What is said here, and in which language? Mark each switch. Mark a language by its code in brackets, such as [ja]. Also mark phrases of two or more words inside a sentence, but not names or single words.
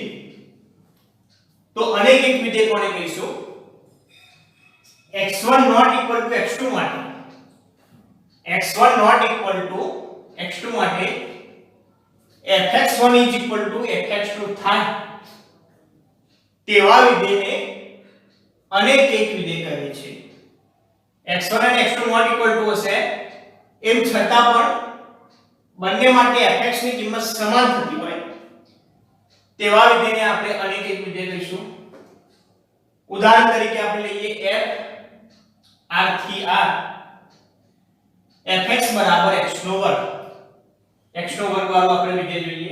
[gu] તો અનેક વિધેય કોને કહીશું? x1 [en] not equal to [gu] x2 માટે, x1 [en] not equal to [gu] x2 માટે fx1 [en] is equal to [gu] fx2 થાય તેવા વિધેયને અનેક વિધેય કહે છે. x1 અને x2 [en] not equal to [gu] હશે, એમ છતાં પણ બંને માટે fx ની કિંમત સમાન થતી હોય તેવા વિધેયને આપણે અનેક વિધેય કહીશું. ઉદાહરણ તરીકે આપણે લઈએ f r થી r, fx બરાબર x નો વર્ગ, x નો વર્ગ વાળું આપણે વિધેય જોઈએ.